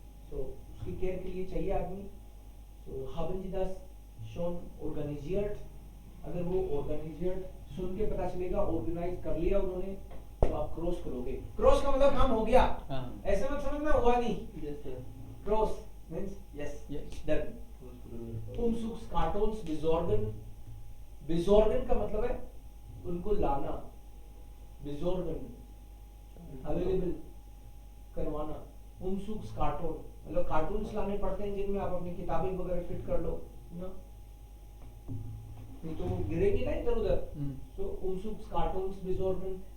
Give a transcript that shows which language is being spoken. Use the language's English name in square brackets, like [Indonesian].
[Hindi] So उसकी care के लिए चाहिए आदमी. [German] So haben Sie das schon organisiert? [Hindi] अगर वो organisiert सुन के पता चलेगा organize कर लिया उन्होंने, तो आप क्रॉस करोगे. क्रॉस का मतलब काम हो गया. ऐसे मत समझना हुआ नहीं. [English] Cross means yes, done. [German] Umzugskartons besorgen. [Hindi] Besorgen का मतलब है उनको लाना. Besorgen अवेलेबल करवाना. Umzugskarton मतलब कार्टून्स लाने पड़ते हैं जिनमें आप अपनी किताबें वगैरह फिट कर लो ना, नहीं तो वो गिरेगी ना इधर उधर. [German] So Umzugskartons besorgen.